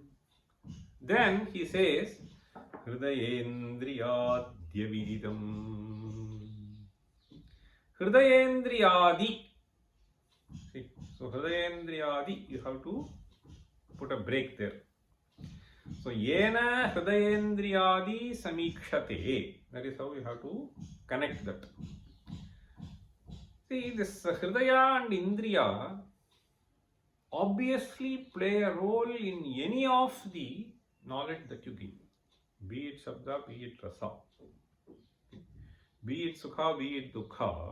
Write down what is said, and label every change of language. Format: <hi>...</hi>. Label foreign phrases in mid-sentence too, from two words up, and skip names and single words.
<en>Then he says, Hridayendriyadyavididam.</en> <sa>Hridayendriyadi.</sa> <en>See, so Hridayendriyadi, you have to put a break there.</en> <sa>So yena hridayendriyadi samikshate.</sa> <en>That is how you have to connect that. See, this hridaya and indriya obviously play a role in any of the knowledge that you gain. Be it shabda, be it rasa, be it sukha, be it dukkha.</en>